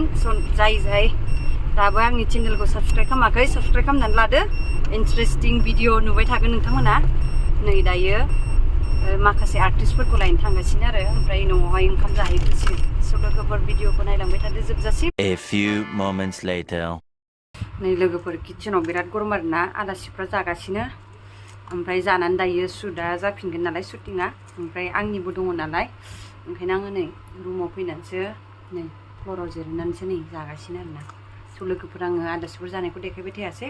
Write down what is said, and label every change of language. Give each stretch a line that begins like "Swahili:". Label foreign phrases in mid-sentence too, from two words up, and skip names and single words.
Bodo: स' जाय दाबो आंनि चेनेलखौ साबस्क्राइब खालामाखै साबस्क्राइब खालामनानै लादो.
English: interesting video
Bodo: नुबाय थागोन नोंथांमोना. नै दायो माखासे आर्टिस्टफोरखौ लायनो थांगासिनो आरो ओमफ्राय न'आवहाय ओंखाम जाहैफिनसिगोन. स' लोगोफोर भिडिअखौ नायलांबाय थादो जोबजासिम.
English: A few moments later.
Bodo: नै लोगोफोर किचेनाव बिराद गरम आरोना. आलासिफ्रा जागासिनो. ओमफ्राय जानानै दायो शुटआ जाफिनगोन नालाय शुटिंआ. ओमफ्राय आंनिबो दङ नालाय ओंखायनो आङो नै रुमाव फैनानैसो नै फ्ल'राव जिरायनानैसो नै जागासिनो आरोना. स' लोगोफोर आङो आलासिफोर जानायखौ देखायबाय थायासै.